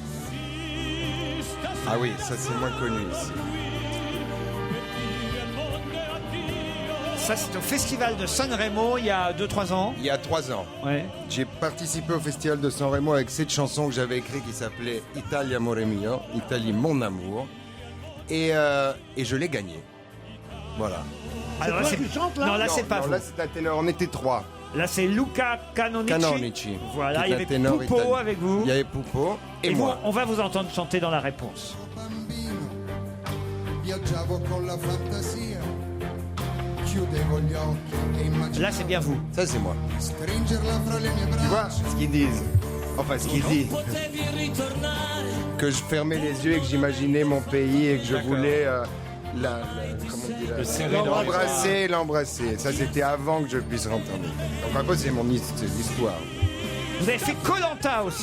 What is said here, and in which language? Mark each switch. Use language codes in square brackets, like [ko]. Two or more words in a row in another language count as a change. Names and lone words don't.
[fr] Ah oui, ça c'est moins connu ici. Ça, c'est au festival de Sanremo il y a 2-3 ans. Il y a 3 ans. Ouais. J'ai participé au festival de Sanremo avec cette chanson que j'avais écrite qui s'appelait Italia amore mio, Italie mon amour. Et je l'ai gagnée. Voilà. Alors là, toi qui chantes, là Non, là, c'est Non, pas non, vous. là, c'est un ténor. On était 3. Là, c'est Luca Canonici. Canonici. Voilà, qui il y est un avait ténor Pupo italien. avec vous. Il y avait Pupo et vous, moi. on va vous entendre chanter dans la réponse. [it] Viaggiavo con la fantasia, chiudevo gli occhi e immaginavo. [fr] Là, c'est bien vous. Ça, c'est moi. [it] Stringerla fra le mie [fr] Tu vois [it] braccia. [fr] ce qu'ils disent? Enfin, ce qu'ils disent. Que je fermais les yeux et que j'imaginais mon pays et que je voulais comment on dit, l'embrasser. Ça, c'était avant que je puisse rentrer en Italie. Donc après, c'est mon histoire. Vous avez fait Koh-Lanta aussi.